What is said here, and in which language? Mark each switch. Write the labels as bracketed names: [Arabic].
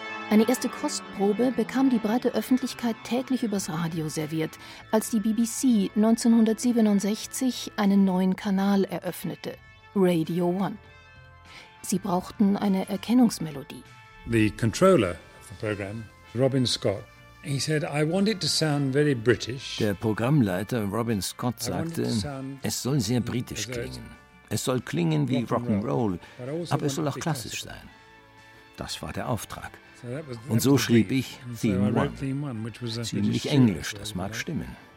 [German] Eine erste Kostprobe bekam die breite Öffentlichkeit täglich übers Radio serviert, als die BBC 1967 einen neuen Kanal eröffnete, Radio One. Sie brauchten eine Erkennungsmelodie. [English] The controller of the program, Robin Scott. He said, I want it to sound very British. [German] Der Programmleiter Robin Scott sagte, es soll sehr britisch klingen. Es soll klingen wie Rock'n'Roll, aber es soll auch klassisch sein. Das war der Auftrag. Und so schrieb ich Theme One. Ziemlich englisch, das mag stimmen.